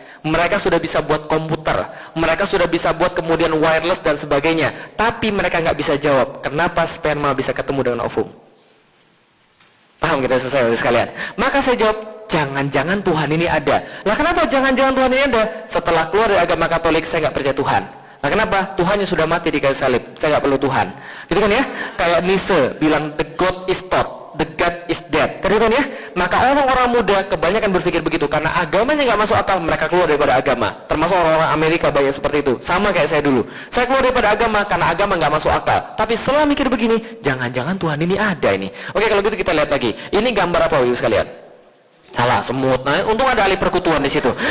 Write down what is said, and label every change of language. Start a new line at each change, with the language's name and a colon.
Indonesian: Mereka sudah bisa buat komputer, mereka sudah bisa buat kemudian wireless dan sebagainya. Tapi mereka nggak bisa jawab, kenapa sperma bisa ketemu dengan ovum? Paham kita selesai sekalian? Maka saya jawab, jangan-jangan Tuhan ini ada. Lah kenapa jangan-jangan Tuhan ini ada? Setelah keluar dari agama Katolik, saya nggak percaya Tuhan. Nah kenapa? Tuhannya sudah mati di kayu salib, saya nggak perlu Tuhan. Gitu kan ya? Kayak Nietzsche bilang,
English: the God is taught, the God is dead.
Indonesian: Gitu kan ya? Maka orang-orang muda kebanyakan berpikir begitu. Karena agamanya nggak masuk akal, mereka keluar daripada agama. Termasuk orang-orang Amerika banyak seperti itu. Sama kayak saya dulu. Saya keluar daripada agama karena agama nggak masuk akal. Tapi setelah mikir begini, jangan-jangan Tuhan ini ada ini. Oke, kalau gitu kita lihat lagi. Ini gambar apa Ibu sekalian? Salah, semut. Nah, untung ada ahli perkutuan di situ.